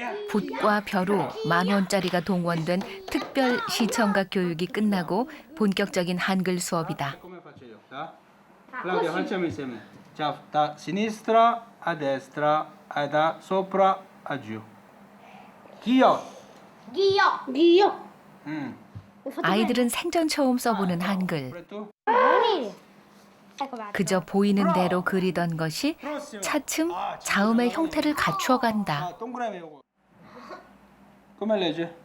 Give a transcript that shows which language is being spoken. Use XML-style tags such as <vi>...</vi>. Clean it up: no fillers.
<ko>붓과 벼로 10,000원짜리가 동원된 특별 시청각 교육이 끝나고 본격적인 한글 수업이다.</ko> <it>Come faccio io? Claudia, facciamo insieme. Ciao, da sinistra a destra, da sopra a giù.</it> <ko>기역. 기역. 기역. 아이들은 생전 처음 써보는 한글.</ko> <it>Pure tu?</it> <ko>그저 보이는 대로 그리던 것이 차츰 자음의 형태를 갖추어간다. Ah, 동그라미 요거.</ko> <it>Come legge?</it>